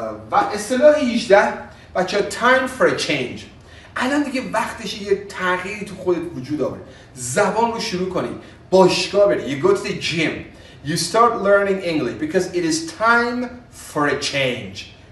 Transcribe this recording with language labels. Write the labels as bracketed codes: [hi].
[fa] و اصطلاح 18 بچه [en] time for a change. [fa] الان دیگه وقتشه یه تغییری تو خودت وجود آوره. زبان رو شروع کنی. باشگاه بری. [en] You go to the gym. You start learning English because it is time for a change.